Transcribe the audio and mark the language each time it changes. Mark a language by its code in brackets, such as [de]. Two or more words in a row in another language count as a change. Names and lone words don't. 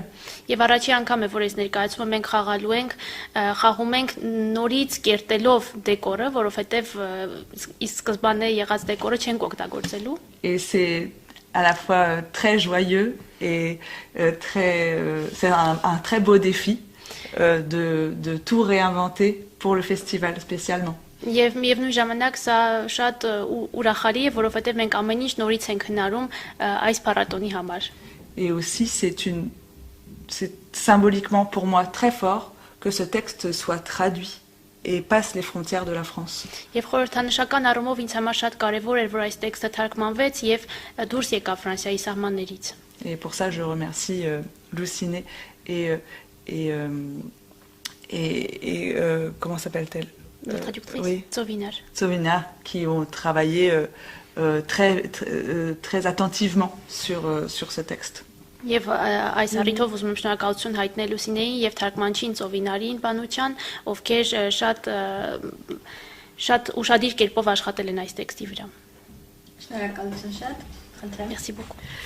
[hy] Եվ առաջի անգամ է, որ այս ներկայացումը մենք խաղում ենք նորից կերտելով դեկորը, որովհետև ի սկզբանե եղած դեկորը չենք օգտագործելու։ [fr] Et c'est à la fois très joyeux et c'est un très beau défi de tout réinventer pour le festival spécialement. [hy] Եվ միևնույն ժամանակ սա շատ ուրախալի է, որովհետև մենք ամեն ինչ նորից ենք հնարում այս փառատոնի համար։ [fr] Et aussi c'est symboliquement pour moi très fort que ce texte soit traduit et passe les frontières de la France. [hy] Եվ խորհրդանշական առումով ինձ համար շատ կարևոր էր, որ այս տեքստը թարգմանվեց եւ դուրս եկավ Ֆրանսիայի սահմաններից։ [fr] Et pour ça je remercie Luciné et comment s'appelle-t-elle? La traductrice, oui. Ծովինար, qui ont travaillé très attentivement sur ce texte. [hy] Եվ այս առիթով ուզում եմ շնորհակալություն հայտնել Լուսինեին եւ թարգմանչին Ծովինարին Պանուչյան, ովքեր շատ ուշադիր կերպով աշխատել են այս տեքստի վրա։ Շնորհակալություն շատ, խնդրեմ։ [fr] Merci beaucoup.